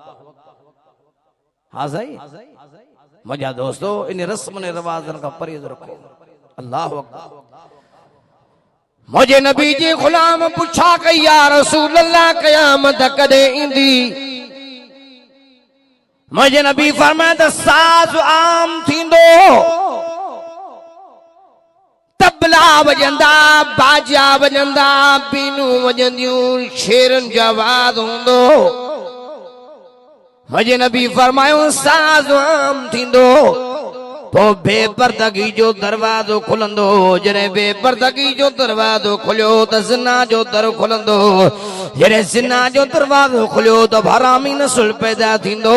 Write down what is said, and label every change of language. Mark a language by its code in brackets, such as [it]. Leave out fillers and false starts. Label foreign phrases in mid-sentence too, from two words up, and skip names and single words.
[sd] हा साईं, मुंहिंजा दोस्तो इन रस्म ने रवाजनि खां परहेज़ रखो। [ar] الله أكبر. [sd] मुझे नबी जी गुलाम पुछा कई या [ar] رسول الله [sd] क़यामत कॾहिं ईंदी? मुझे नबी फरमाया त साज़ आम थींदो, तबला वजंदा, बाजा वजंदा, बीनू वजंदियूं, शेरनि जा आवाज़ हूंदो। मुझे नबी फरमायो साज़ आम थींदो, पोइ बेपर्दगी जो दरवाज़ो खुलंदो। जॾहिं बेपर्दगी जो दरवाज़ो खुलियो त ज़िना जो दर खुलंदो। जॾहिं ज़िना जो दरवाज़ो खुलियो त हरामी नस्ल पैदा थींदो।